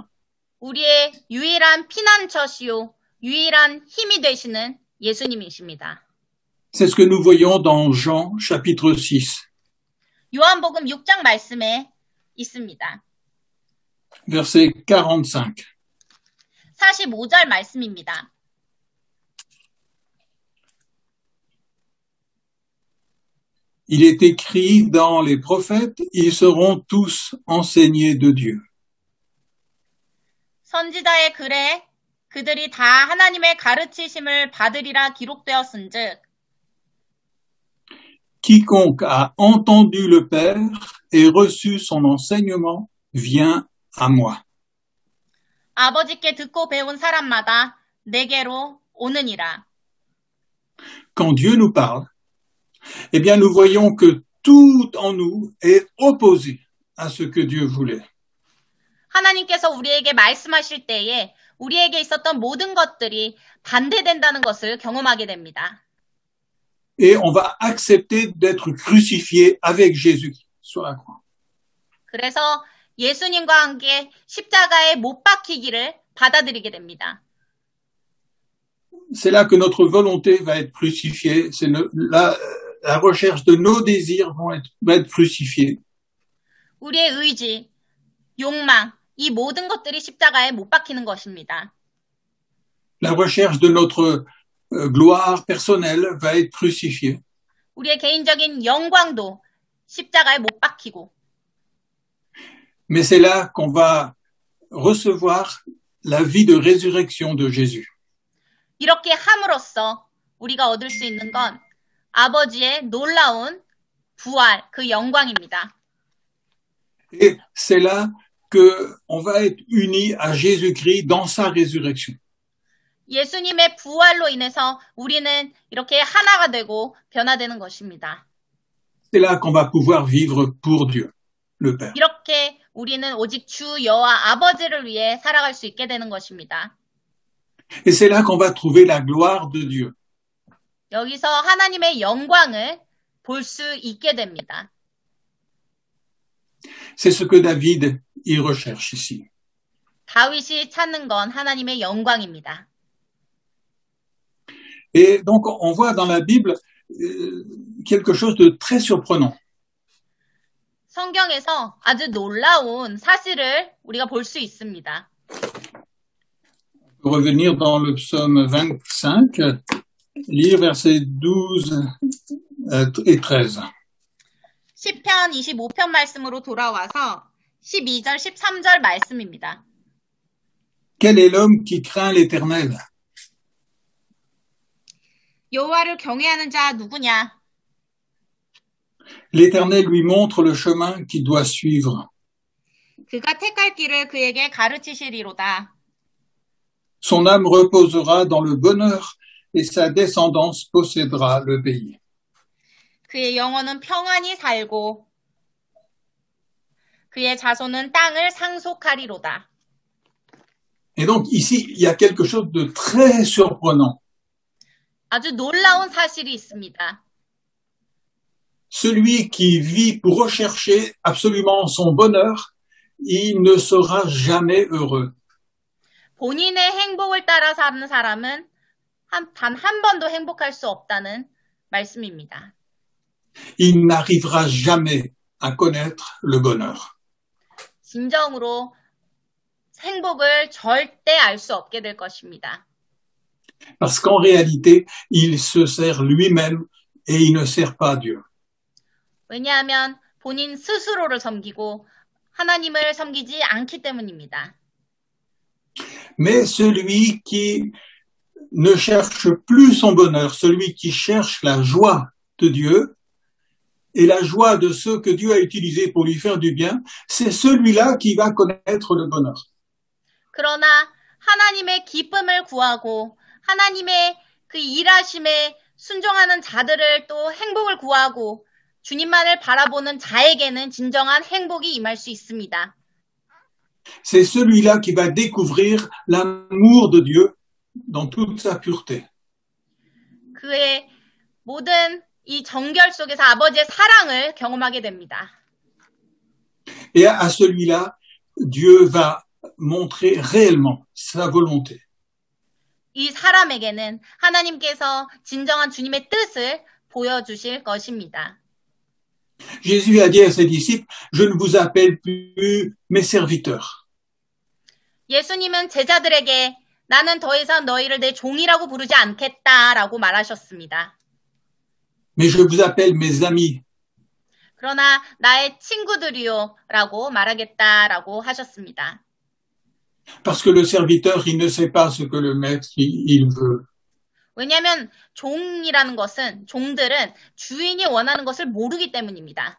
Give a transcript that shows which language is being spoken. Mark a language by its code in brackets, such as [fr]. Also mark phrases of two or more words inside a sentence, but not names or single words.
[ko] 우리의 유일한 피난처시요, 유일한 힘이 되시는 예수님이십니다. [fr] C'est ce que nous voyons dans Jean chapitre 6, [ko] 요한복음 6장 말씀에 있습니다. [fr] verset 45. [ko] 45절 말씀입니다. [fr] Il est écrit dans les prophètes, ils seront tous enseignés de Dieu. [ko] 선지자의 글에 그들이 다 하나님의 가르치심을 받으리라 기록되었은즉 [fr] Quiconque a entendu le Père et reçu son enseignement vient à moi. [ko] 아버지께 듣고 배운 사람마다 내게로 오느니라. [fr] Quand Dieu nous parle, eh bien nous voyons que tout en nous est opposé à ce que Dieu voulait. [ko] 하나님께서 우리에게 말씀하실 때에 우리에게 있었던 모든 것들이 반대된다는 것을 경험하게 됩니다. [fr] Et on va accepter d'être crucifié avec Jésus sur la croix. [ko] 그래서 예수님과 함께 십자가에 못 박히기를 받아들이게 됩니다. [fr] C'est là que notre volonté va être crucifiée, c'est la recherche de nos désirs va être crucifiée. [ko] 우리의 의지, 욕망, 이 모든 것들이 십자가에 못 박히는 것입니다. [fr] La recherche de notre gloire personnelle va être crucifiée. [ko] 우리의 개인적인 영광도 십자가에 못 박히고 [fr] Mais c'est là qu'on va recevoir la vie de résurrection de Jésus. [ko] 이렇게 함으로써 우리가 얻을 수 있는 건 아버지의 놀라운 부활, 그 영광입니다. [fr] Et c'est là qu'on va être unis à Jésus-Christ dans sa résurrection. [ko] 예수님의 부활로 인해서 우리는 이렇게 하나가 되고 변화되는 것입니다. [fr] C'est là qu'on va pouvoir vivre pour Dieu, le Père. [ko] 이렇게 우리는 오직 주 여호와 아버지를 위해 살아갈 수 있게 되는 것입니다. [fr] Et c'est là qu'on va trouver la gloire de Dieu. [ko] 여기서 하나님의 영광을 볼 수 있게 됩니다. [fr] C'est ce que David y recherche ici. [ko] 다윗이 찾는 건 하나님의 영광입니다. [fr] Et donc, on voit dans la Bible quelque chose de très surprenant. [ko] 성경에서 아주 놀라운 사실을 우리가 볼 수 있습니다. [fr] Pour revenir dans le psaume 25, lire versets 12 et 13. [ko] 시편 25편 말씀으로 돌아와서 12절, 13절 말씀입니다. [fr] Quel est l'homme qui craint l'Éternel? [ko] 여호와를 경외하는 자 누구냐? [fr] L'Éternel lui montre le chemin qu'il doit suivre. [ko] 그가 택할 길을 그에게 가르치시리로다. [fr] Son âme reposera dans le bonheur et sa descendance possédera le pays. [ko] 그의 영혼은 평안히 살고 그의 자손은 땅을 상속하리로다. [fr] Et donc ici, il y a quelque chose de très surprenant. [ko] 아주 놀라운 사실이 있습니다. [fr] Celui qui vit pour rechercher absolument son bonheur, il ne sera jamais heureux. [ko] 본인의 행복을 따라 사는 사람은 단 한 번도 행복할 수 없다는 말씀입니다. [fr] Il n'arrivera jamais à connaître le bonheur. [ko] 진정으로 행복을 절대 알 수 없게 될 것입니다. [fr] Parce qu'en réalité, il se sert lui-même et il ne sert pas Dieu. [ko] 왜냐하면 본인 스스로를 섬기고 하나님을 섬기지 않기 때문입니다. [fr] Mais celui qui ne cherche plus son bonheur, celui qui cherche la joie de Dieu et la joie de ceux que Dieu a utilisés pour lui faire du bien, c'est celui-là qui va connaître le bonheur. [ko] 그러나 하나님의 기쁨을 구하고 하나님의 그 일하심에 순종하는 자들을 또 행복을 구하고 주님만을 바라보는 자에게는 진정한 행복이 임할 수 있습니다. [fr] C'est celui-là qui va découvrir l'amour de Dieu dans toute sa pureté. [ko] 그의 모든 이 정결 속에서 아버지의 사랑을 경험하게 됩니다. [fr] Et à celui-là, Dieu va montrer réellement sa volonté. [ko] 이 사람에게는 하나님께서 진정한 주님의 뜻을 보여주실 것입니다. [fr] Jésus a dit à ses disciples, je ne vous appelle plus mes serviteurs. [ko] 예수님은 제자들에게 나는 더 이상 너희를 내 종이라고 부르지 않겠다라고 말하셨습니다. [fr] Mais je vous appelle mes amis. [ko] 그러나 나의 친구들이요라고 말하겠다라고 하셨습니다. [fr] Parce que le serviteur, il ne sait pas ce que le maître, il veut. [ko] 왜냐하면 종이라는 것은 종들은 주인이 원하는 것을 모르기 때문입니다.